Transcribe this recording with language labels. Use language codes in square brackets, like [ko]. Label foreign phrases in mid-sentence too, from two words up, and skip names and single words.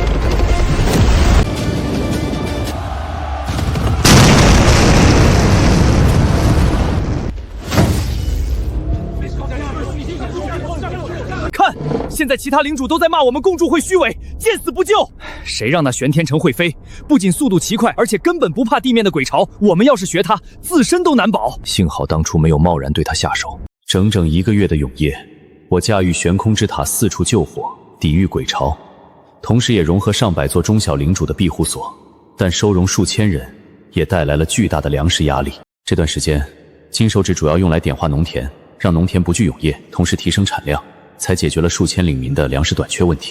[zh] 看，现在其他领主都在骂我们共助会虚伪，见死不救。谁让那玄天城会飞？不仅速度奇快，而且根本不怕地面的鬼潮。我们要是学他，自身都难保。幸好当初没有贸然对他下手。整整1个月的永夜，我駕馭悬空之塔四處救火，抵禦鬼潮，同時也融合上百座中小領主的庇護所，但收容數千人，也帶來了巨大的糧食壓力。這段時間，金手指主要用來點化農田，讓農田不懼永夜，同時提升產量，才解決了數千領民的糧食短缺問題。